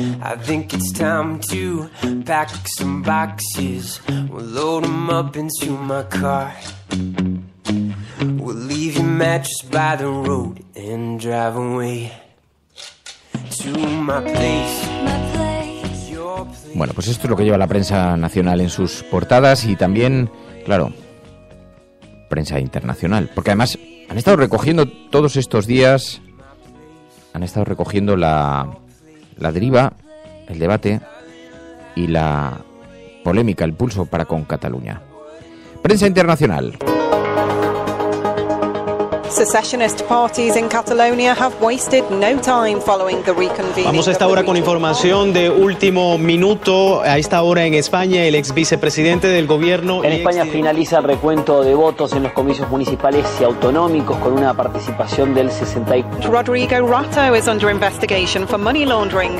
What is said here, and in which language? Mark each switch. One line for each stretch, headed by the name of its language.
English: I think it's time to pack some boxes. We'll load them up into my car. We'll leave your mattress by the road and drive away to my place.
Spanish: Bueno, pues esto es lo que lleva la prensa nacional en sus portadas y también, claro, prensa internacional. Porque además han estado recogiendo todos estos días, han estado recogiendo la deriva, el debate y la polémica, el pulso para con Cataluña. Prensa internacional.
English: Secessionist parties in Catalonia have wasted no time following the reconvening.
Spanish: Vamos a esta hora con información de último minuto. A esta hora en España, el ex vicepresidente del gobierno... En España finaliza el recuento de votos en los comicios municipales y autonómicos con una participación del 64%.
English: Rodrigo Rato is under investigation for money laundering.